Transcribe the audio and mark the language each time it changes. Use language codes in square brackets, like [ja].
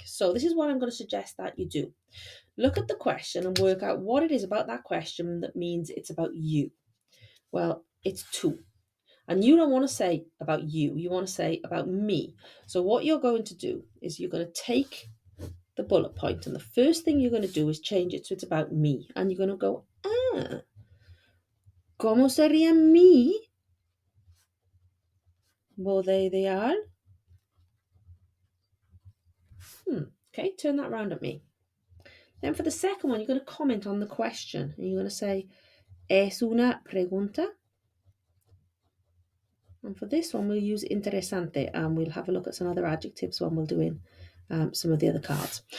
[en] So this is what I'm going to suggest that you do. Look at the question and work out what it is about that question that means it's about you. Well, it's two. And you don't want to say about you want to say about me. So what you're going to do is you're going to take the bullet point, and the first thing you're going to do is change it so it's about me. And you're going to go, [es] ¿cómo sería mi boda ideal? [en] Okay, turn that around at me. Then for the second one, you're going to comment on the question. And you're going to say, [es] es una pregunta. [en] And for this one, we'll use interesante, and we'll have a look at some other adjectives when we're doing some of the other cards.